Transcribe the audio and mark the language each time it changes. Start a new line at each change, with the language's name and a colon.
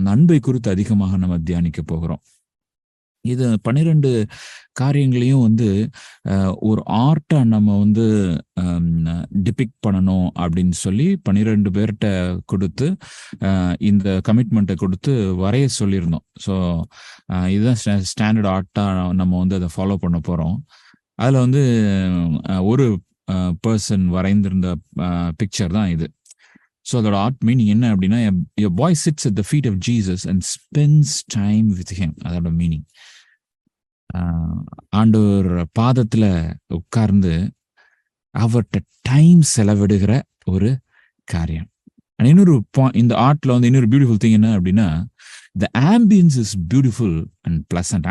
Tamil: அந்த அன்பை குறித்து அதிகமாக நம்ம தியானிக்க போகிறோம். இது 12 காரியங்களையும் வந்து ஒரு ஆர்ட்டாக நம்ம வந்து டிபிக்ட் பண்ணணும் அப்படின்னு சொல்லி 12 பேர்கிட்ட கொடுத்து இந்த கமிட்மெண்ட்டை கொடுத்து வரைய சொல்லியிருந்தோம். ஸோ இதுதான் ஸ்டாண்டர்ட் ஆர்ட்டாக நம்ம வந்து அதை ஃபாலோ பண்ண போகிறோம். அதில் வந்து ஒரு பர்சன் வரைந்திருந்த பிக்சர் தான் இது. ஸோ அதோட ஆர்ட் மீனிங் என்ன அப்படின்னா,
English: your boy sits at the feet of Jesus and spends time with him.
Tamil: அதோட மீனிங், ஆண்டவர் பாதத்தில் உட்கார்ந்து அவர்கிட்ட டைம் செலவிடுகிற ஒரு காரியம். இன்னொரு இந்த ஆர்ட்ல வந்து இன்னொரு பியூட்டிஃபுல் திங் என்ன அப்படின்னா,
English: the ambience is beautiful and pleasant.